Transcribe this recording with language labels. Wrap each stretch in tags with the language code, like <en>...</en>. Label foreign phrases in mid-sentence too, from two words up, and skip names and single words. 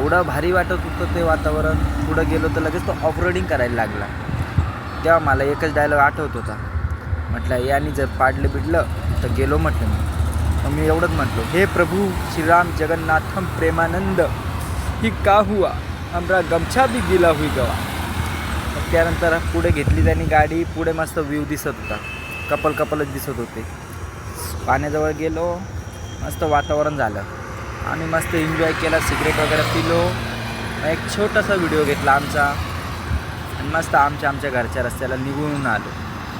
<mr>एवढं भारी वाटत होतं ते वातावरण. पुढं गेलो तर लगेच तो ऑफरोडिंग करायला लागला. तेव्हा मला एकच डायलॉग आठवत होता. म्हटलं यानी जर पाडलं बिडलं तर गेलो म्हटलं मग मी एवढंच म्हटलो,</mr> <bho>हे प्रभू श्रीराम जगन्नाथम प्रेमानंद ही का हुआ हमरा गमछा भी गिला हुई गवा.</bho> <mr>मग त्यानंतर पुढे घेतली त्यांनी गाडी. पुढे मस्त व्ह्यू दिसत होता. कपलच दिसत होते. पाण्याजवळ गेलो, मस्त वातावरण झालं आणि मस्त एन्जॉय केला. सिगरेट वगैरे पिलो. एक छोटासा व्हिडिओ घेतला आमचा आणि मस्त आमच्या घरच्या रस्त्याला निघून आलो.</mr>